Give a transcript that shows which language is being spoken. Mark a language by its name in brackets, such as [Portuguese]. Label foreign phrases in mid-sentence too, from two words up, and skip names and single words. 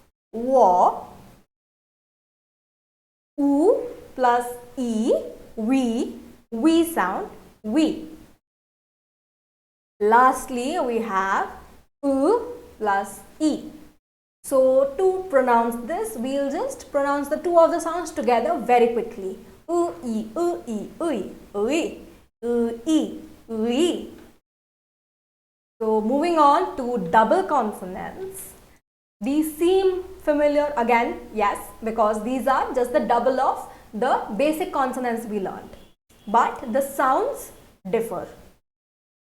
[English] Oo plus e, we sound, we. Lastly, we have U plus E. So, to pronounce this, we'll just pronounce the two of the sounds together very quickly. U, E, U, E, U, E, U, E, U, E, U, E. So, moving on to double consonants. These seem familiar again, yes, because these are just the double of the basic consonants we learned. But the sounds differ.